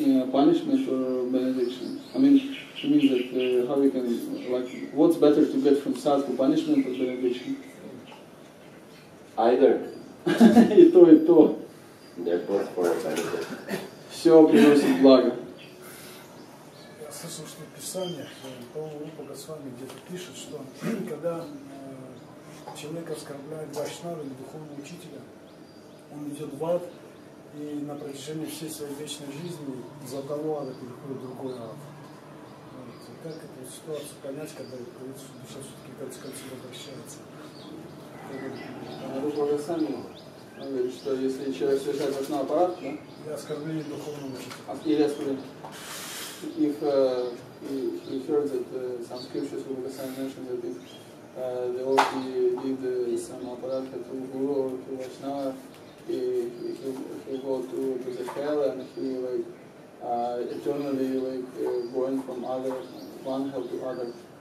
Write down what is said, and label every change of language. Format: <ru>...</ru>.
<en>Punishment or benediction? I mean, it means that how we can, like, what's better to get from sadhu, punishment or benediction? Either.</en> <ru>И то, и то.</ru> <en>They're both for a benefit.</en> <ru>Все приносит благо. слышал, что в Писаниях, по-моему, Госвами где-то пишет, что когда человек оскорбляет вайшнава или духовного учителя, он идет в ад, и на протяжении всей своей вечной жизни из одного ада переходит в другой ад. Вот. Как эту ситуацию понять, когда душа все-таки к концу обращается? Рупа Госвами говорит, что если человек совершает вайшнава аппарат, да? И оскорбление духовного учителя. Или оскорбление.</ru> <en>If he heard that some scriptures Rupa Goswami mentioned that if the devotee did some aparadha to Guru or to Vaishnava, he go to the hell and he eternally going from one hell to other.</en>